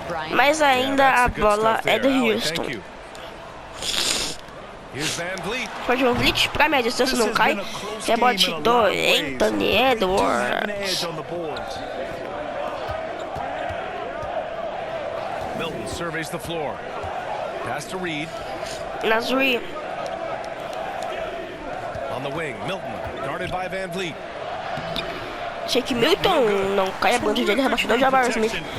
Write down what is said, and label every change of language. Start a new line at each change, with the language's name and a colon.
Portuguese: Mas ainda a bola é do Houston. Fred Van Vliet pra minha distância não cai. Rebote do Anthony Edwards.
English: Milton surveys the floor. Pass to Reed. Nasri. On the wing, Milton guarded by Van Vliet.
Portuguese: Shake Milton não cai a banda dele, rebaixo do Jabbar Smith.